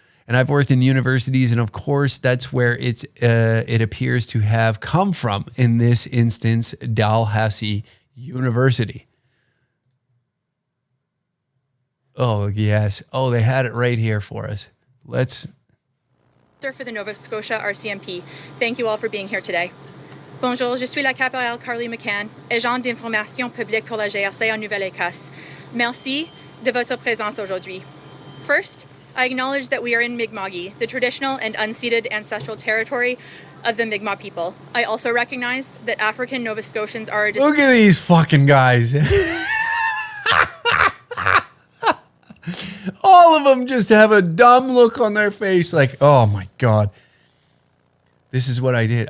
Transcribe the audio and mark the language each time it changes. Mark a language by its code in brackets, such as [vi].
[en] And I've worked in universities, and of course, that's where it appears to have come from. In this instance, Dalhousie University. Oh, yes. Oh, they had it right here for us. Let's... For the Nova Scotia RCMP, thank you all for being here today. [fr] Bonjour, je suis la capitale Carly McCann, agent d'information publique pour la GRC en Nouvelle-Écosse. Merci de votre présence aujourd'hui. [en] First, I acknowledge that we are in Mi'kma'ki, the traditional and unceded ancestral territory of the Mi'kmaq people. I also recognize that African Nova Scotians are a... Look at these fucking guys. All of them just have a dumb look on their face like, oh my God. This is what I did.